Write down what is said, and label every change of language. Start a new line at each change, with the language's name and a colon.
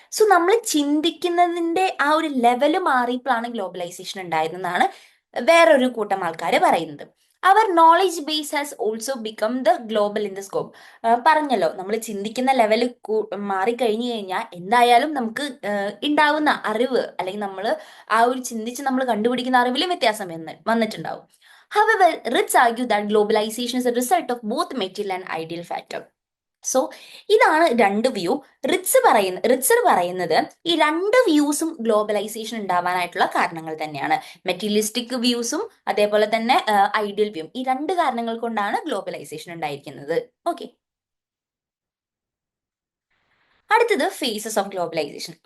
Malayalam: So നമ്മൾ ചിന്തിക്കുന്നതിന്റെ ആ ഒരു ലെവല് മാറിയപ്പോഴാണ് ഗ്ലോബലൈസേഷൻ ഉണ്ടായതെന്നാണ് വേറൊരു കൂട്ടം ആൾക്കാർ പറയുന്നത്.
English: Our knowledge base has also become the global in the scope.
Malayalam: പറഞ്ഞല്ലോ, നമ്മൾ ചിന്തിക്കുന്ന ലെവൽ മാറിക്കഴിഞ്ഞു കഴിഞ്ഞാൽ എന്തായാലും നമുക്ക് ഉണ്ടാവുന്ന അറിവ് അല്ലെങ്കിൽ നമ്മൾ ആ ഒരു ചിന്തിച്ച് നമ്മൾ കണ്ടുപിടിക്കുന്ന അറിവിലും വ്യത്യാസം വന്നിട്ടുണ്ടാവും.
English: However, Ritz argue that globalization is a result of both material and ideal factor.
Malayalam: So ഇതാണ് രണ്ട് വ്യൂ. റിച്ചർ പറയുന്നത് ഈ രണ്ട് വ്യൂസും ഗ്ലോബലൈസേഷൻ ഉണ്ടാവാനായിട്ടുള്ള കാരണങ്ങൾ തന്നെയാണ്. മെറ്റീരിയലിസ്റ്റിക് വ്യൂസും അതേപോലെ തന്നെ ഐഡിയൽ വ്യൂവും. ഈ രണ്ട് കാരണങ്ങൾ കൊണ്ടാണ് ഗ്ലോബലൈസേഷൻ ഉണ്ടായിരിക്കുന്നത്. ഓക്കെ, അടുത്തത് ഫേസസ് ഓഫ് ഗ്ലോബലൈസേഷൻ.